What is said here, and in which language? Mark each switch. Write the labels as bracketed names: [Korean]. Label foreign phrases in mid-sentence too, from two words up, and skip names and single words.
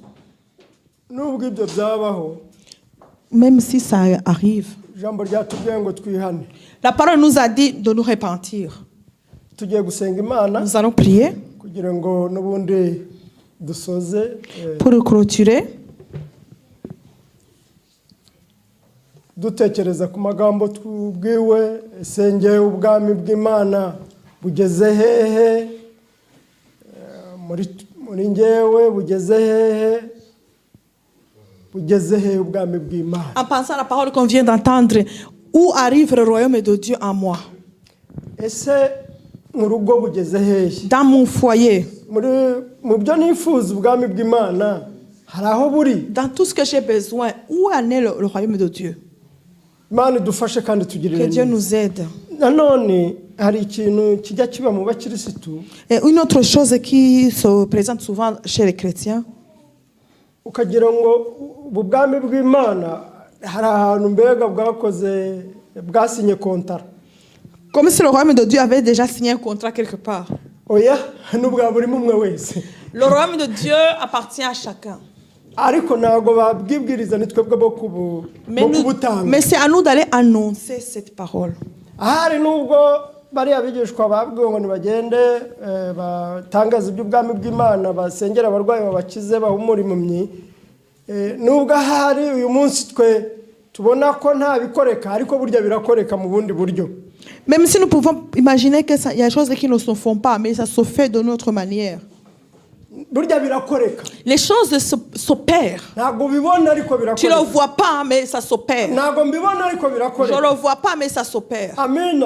[French] Même si ça arrive. La parole nous a dit de nous repentir. Nous allons prier pour clôturer. [Kinyarwanda] Dutekereza ku magambo tubwiwe esengeye ubwami bw'Imana bugeze hehe muri ngewe bugeze hehe ubwami bw'Imana. [French] En pensant à la parole qu'on vient d'entendre, où arrive le royaume de Dieu en moi? [Kinyarwanda] Ese mu rugo bugeze hehe? [French] Dans mon foyer. [Kinyarwanda] Mu byo nifuza ubwami bw'Imana hari aho buri? [French] Dans tout ce que j'ai besoin, où en est le royaume de Dieu? Que Dieu nous aide. Et une autre chose qui se présente souvent chez les chrétiens, comme si le royaume de Dieu avait déjà signé un contrat quelque part. Le royaume de Dieu appartient à chacun. [Kinyarwanda] ariko ntabwo babwibwiriza ni twebwe bo kubutanga. [French] Mais c'est à nous d'aller annoncer cette parole. [Kinyarwanda] Ahari nubwo bari abigishwa babwiwe ngo nibagende batangaza iby'ubwami bw'Imana basengera abarwayi babakize bahumura impumyi, nubwo ahari uyu munsi twe tubona ko nta bikoreka ariko burya birakoreka mu bundi buryo. [French] Même si nous pouvons imaginer qu'il y a des choses qui ne se font pas, mais ça se fait de notre manière. Les choses s'opèrent. Tu ne le vois pas, mais ça s'opère. Je ne le vois pas, mais ça s'opère. Amen.